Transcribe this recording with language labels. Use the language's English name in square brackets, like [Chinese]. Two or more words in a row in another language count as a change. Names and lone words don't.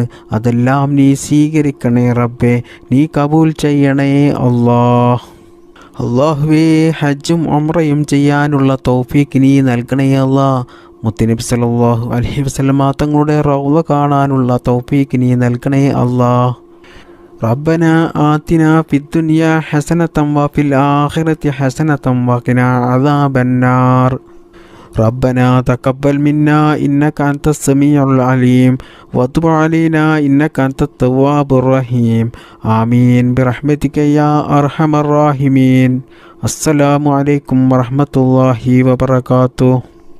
[Malayalam] അതെല്ലാം നീ സ്വീകരിക്കണേ റബ്ബേ, നീ കബൂൽ ചെയ്യണേ അല്ലാഹുവേ, ഹജ്ജും ഉംറയും ചെയ്യാനുള്ള തൗഫീഖ് നീ നൽകണേ മുത്തുനബി [Arabic] صلى الله عليه وسلم [Malayalam] തങ്ങളുടെ റൗള കാണാനുള്ള തൗഫീഖ് നീ നൽകണേ [Arabic] ربنا آتنا في الدنيا حسنة وفي الآخرة حسنة وقنا عذاب النار. ربنا تقبل منا إنك أنت السميع العليم وتب علينا إنك أنت التواب الرحيم آمين برحمتك يا أرحم الراحمين. السلام عليكم ورحمة الله وبركاته.